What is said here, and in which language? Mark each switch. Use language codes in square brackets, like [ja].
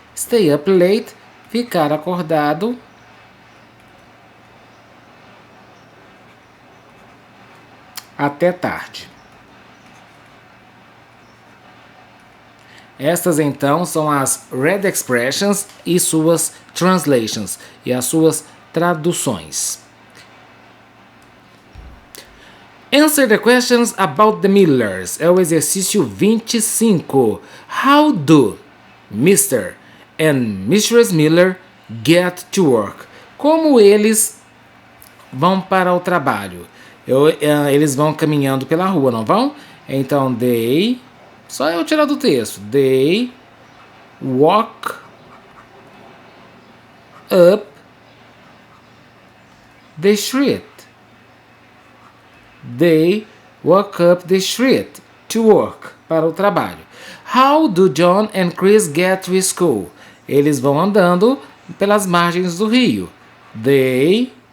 [en] Stay up late, [pt] ficar acordado até tarde. Estas então são as [en] red expressions [pt] e suas [en] translations [pt] e as suas traduções. [en] Answer the questions about the Millers. [pt] É o exercício 25. [en] How do Mr. and Mrs. Miller get to work? [pt] Como eles vão para o trabalho? Eles vão caminhando pela rua, não vão? Então, they... Só eu tirar do texto. [en] They walk up the street. They walk up the street to work, [pt] para o trabalho. [en] How do John and Chris get to school? [pt] Eles vão andando pelas margens do rio. [en] They...